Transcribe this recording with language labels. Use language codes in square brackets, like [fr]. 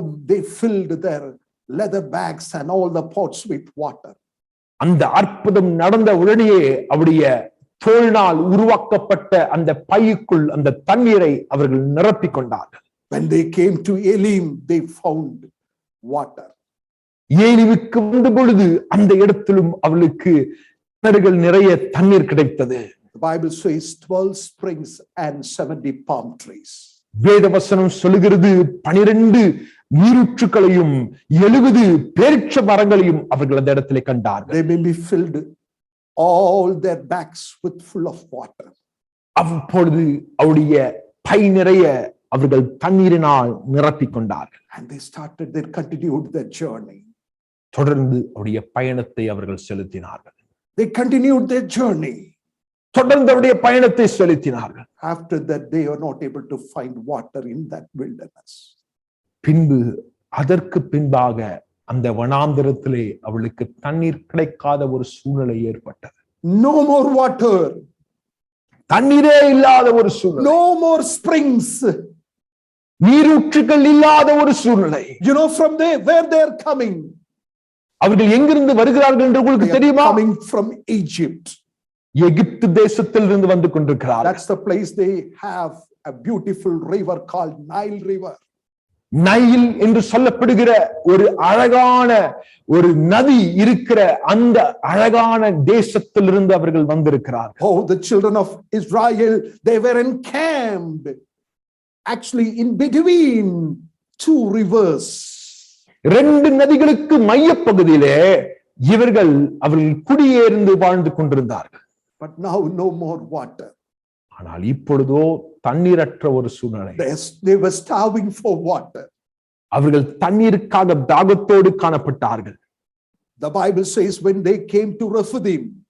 [en] They filled their leather bags and all the pots with water. [ta] அந்த அற்புதம் நடந்த உடனேயே அவருடைய தோளினால் உருவாக்கப்பட்ட அந்த பைக்குள் அந்த தண்ணீரை அவர்கள் நிரப்பிக் கொண்டார்கள். [en] When they came to Elim, they found water. [ta] ஏலிவுக்கு வந்த பொழுது அந்த இடத்திலும் அவளுக்கு கிணறுகள் நிறைய தண்ணீர் கிடைத்தது. [en] The Bible says 12 springs and 70 palm trees. [ta] வேத வசனம் சொல்லுகிறது 12 நீரூற்றுக்களையும் 70 பேரிட்ச மரங்களையும் அவர்கள் அந்த இடத்திலே கண்டார்கள். [en] They may be filled all their backs with full of water. [ta] அப்பொழுது அவருடைய பை நிறைய அவர்கள் தண்ணீரினால் நிரப்பிக் கொண்டார்கள். [en] And they continued their journey. [ta] தொடர்ந்து அவருடைய பயணத்தை அவர்கள் செலுத்தினார்கள். [en] They continued their journey. [ta] தொடர்ந்து அவருடைய பயணத்தை செலுத்தினார்கள். [en] After that, they were not able to find water in that wilderness. [ta] பின்பு அதற்கு பின்பாக அந்த வனாந்தரத்திலே அவளுக்கு தண்ணீர் கிடைக்காத ஒரு சூழ்நிலை ஏற்பட்டது. [en] No more water. [ta] தண்ணீரே இல்லாத ஒரு சூழ்நிலை. [en] No more springs. [ta] நீரூற்றுகள் இல்லாத ஒரு சூழ்நிலை. [en] You know from there where they are coming. [ta] அவர்கள் எங்கிருந்து வருகிறார்கள் என்று உங்களுக்கு தெரியுமா? [en] Coming from Egypt. [ta] எகிப்து தேசத்திலிருந்து வந்து கொண்டிருக்கிறார்கள். [en] That's the place they have a beautiful river called Nile River. [ta] Nile என்று சொல்லப்படுகிற ஒரு அழகான ஒரு நதி இருக்கிற அந்த அழகான தேசத்திலிருந்து அவர்கள் வந்திருக்கிறார்கள். [en] Oh, the children of Israel, they were encamped actually in between two rivers. [ta] ரெண்டு நதிகளுக்கு மையப்பகுதியிலே அவர்கள் குடியேறி வாழ்ந்து கொண்டிருந்தார்கள். [en] But now no more water. [ta] ஆனால் இப்பொழுதோ தண்ணீரற்ற ஒரு சூழ்நிலை. [en] They were starving for water. [ta] அவர்கள் தண்ணீருக்காக தாகத்தோடு காணப்பட்டார்கள். [en] The Bible says when they came to Rephidim.